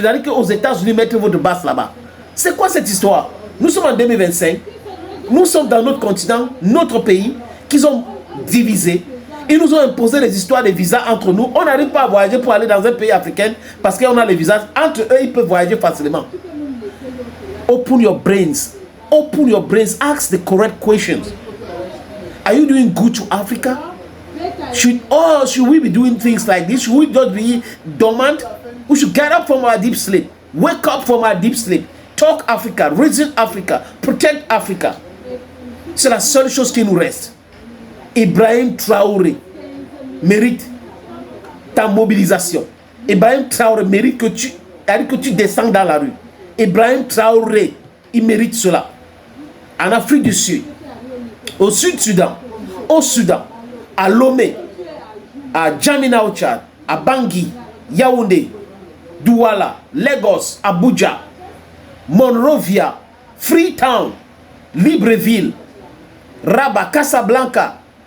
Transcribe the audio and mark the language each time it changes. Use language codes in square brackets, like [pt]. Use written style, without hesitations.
[fr] C'est-à-dire qu'aux États-Unis, mettre votre base là-bas. C'est quoi cette histoire? Nous sommes en 2025. Nous sommes dans notre continent, notre pays, qu'ils ont divisé. Ils nous ont imposé les histoires des visas entre nous. On n'arrive pas à voyager pour aller dans un pays africain parce qu'on a les visas. Entre eux, ils peuvent voyager facilement. [en] Open your brains. Open your brains. Ask the correct questions. Are you doing good to Africa? Should we be doing things like this? Should we just be dormant? We should get up from our deep sleep. Wake up from our deep sleep. Talk Africa, reason Africa, protect Africa. [fr] C'est la seule chose qui nous reste. Ibrahim Traoré mérite ta mobilisation. Ibrahim Traoré mérite que tu descends dans la rue. Ibrahim Traoré, il mérite cela. En Afrique du Sud, au Sud-Soudan, au Soudan, à Lomé, à Djamena au Tchad, à Bangui, Yaoundé, Douala, Lagos, Abuja, Monrovia, Freetown, Libreville, Rabat, Casablanca,